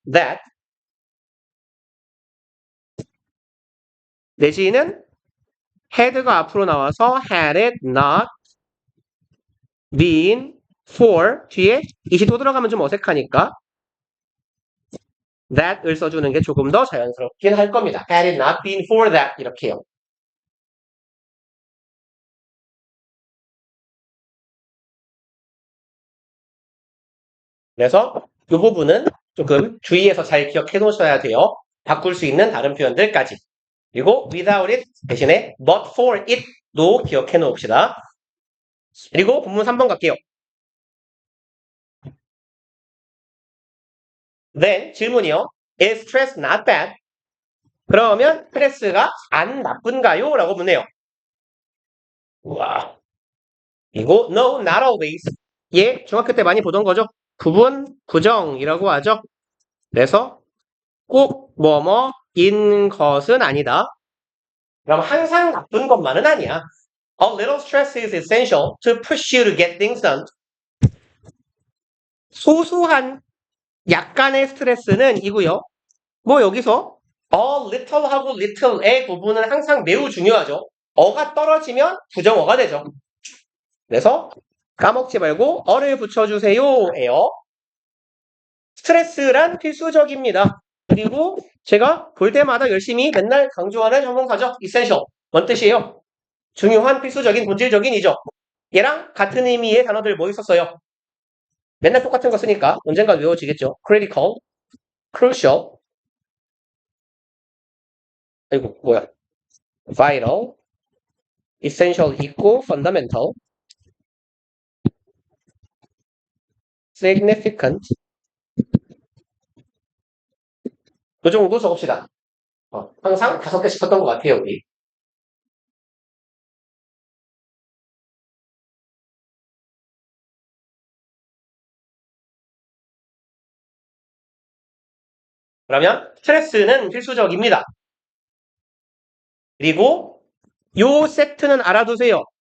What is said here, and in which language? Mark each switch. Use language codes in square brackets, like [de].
[ko] that 내지는 had가 앞으로 나와서 [en] had it not been for [ko] 뒤에 it이 또 들어가면 좀 어색하니까 that을 써주는 게 조금 더 자연스럽긴 할 겁니다. [en] had it not been for that [ko] 이렇게요. 그래서 이 부분은 조금 주의해서 잘 기억해 놓으셔야 돼요. 바꿀 수 있는 다른 표현들까지. 그리고 without it 대신에 but for it도 기억해 놓읍시다. 그리고 본문 3번 갈게요. [en] Then [ko] 질문이요. [en] Is stress not bad? [ko] 그러면 스트레스가 안 나쁜가요? 라고 묻네요. 우와. 이거 [en] no, not always. [ko] 예, 중학교 때 많이 보던 거죠. 부분 부정이라고 하죠. 그래서 꼭 뭐뭐인 것은 아니다. 그럼 항상 나쁜 것만은 아니야. [en] A little stress is essential to push you to get things done. [ko] 소소한 약간의 스트레스는 이고요. 뭐 여기서 a little하고 little의 구분은 항상 매우 중요하죠. 어가 떨어지면 부정어가 되죠. 그래서 까먹지 말고 어를 붙여주세요예요. 스트레스란 필수적입니다. 그리고 제가 볼 때마다 열심히 맨날 강조하는 형용사죠. essential. 뭔 뜻이에요? 중요한, 필수적인, 본질적인이죠. 얘랑 같은 의미의 단어들 뭐 있었어요? 맨날 똑같은 거 쓰니까 언젠가 외워지겠죠. [en] critical, crucial, 아이고 뭐야, vital, essential 있고 fundamental, significant. [ko] 그 정도 적읍시다. 항상 5개씩 썼던 것 같아요, 우리. 그러면 스트레스는 필수적입니다. 그리고 요 세트는 알아두세요.